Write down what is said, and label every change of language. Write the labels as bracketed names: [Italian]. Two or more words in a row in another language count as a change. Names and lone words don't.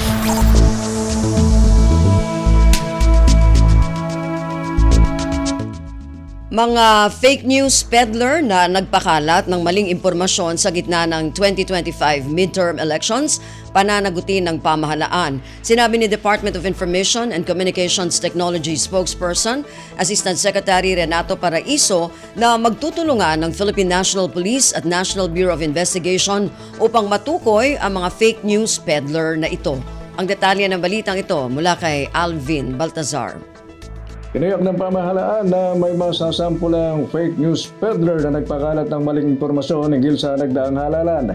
[Filipino] Mga [English] fake news peddler [Filipino] na nagpakalat ng maling impormasyon sa gitna ng 2025 midterm elections, pananagutin ng pamahalaan. Sinabi ni Department of Information and Communications Technology spokesperson, Assistant Secretary Renato Paraiso, na magtutulungan ng Philippine National Police at National Bureau of Investigation upang matukoy ang mga [English] fake news peddler [Filipino] na ito. Ang detalye ng balitang ito mula kay Alvin Baltazar. Tiniyak ng pamahalaan na may masasampulang [English] fake news peddler [Filipino] na nagpakalat ng maling impormasyon hinggil sa nagdaang halalan.